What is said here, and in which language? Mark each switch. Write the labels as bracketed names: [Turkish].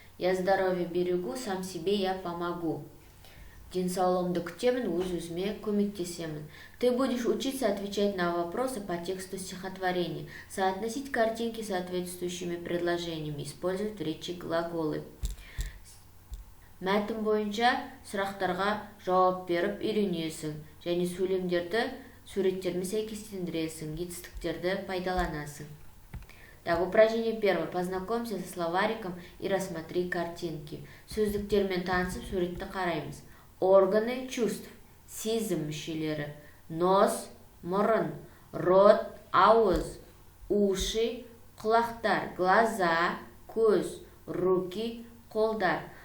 [Russian] Я здоровье берегу, сам себе я помогу. [Kazakh] Денсаулығымды күтемін, өз-өзіме көмектесемін. [Russian] Ты будешь учиться отвечать на вопросы по тексту стихотворения, соотносить картинки с соответствующими предложениями, использовать в речи глаголы. [Kazakh] Мәтін бойынша сұрақтарға жауап беріп үйренесің, және сөйлемдерді суреттермен сәйкестендіресің, жетістіктерді пайдаланасың. [Russian] Так, упражнение первое. Познакомься со словариком и рассмотри картинки. [Kazakh] Сөздіктермен танысып, суретті қараймыз. [Russian] Органы чувств, [Kazakh] сезім мүшелері. [Russian] Нос, мұрын, рот, ауыз, уши, құлақтар, глаза, көз, руки, қолдар.